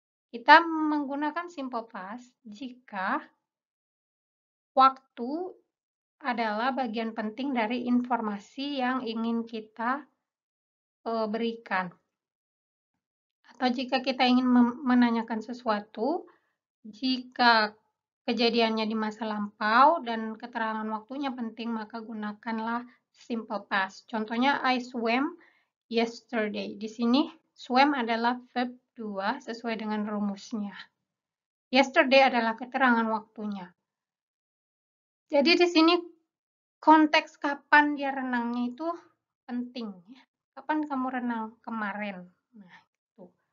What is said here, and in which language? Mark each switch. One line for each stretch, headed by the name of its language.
Indonesian: Kita menggunakan simple past jika waktu adalah bagian penting dari informasi yang ingin kita berikan. Atau jika kita ingin menanyakan sesuatu, jika kejadiannya di masa lampau dan keterangan waktunya penting, maka gunakanlah simple past.
English: Contohnya, I swam yesterday.
Indonesian: Di sini, swam adalah verb 2 sesuai dengan rumusnya. Yesterday adalah keterangan waktunya. Jadi di sini konteks kapan dia renangnya itu penting. Kapan kamu renang? Kemarin. Nah, itu.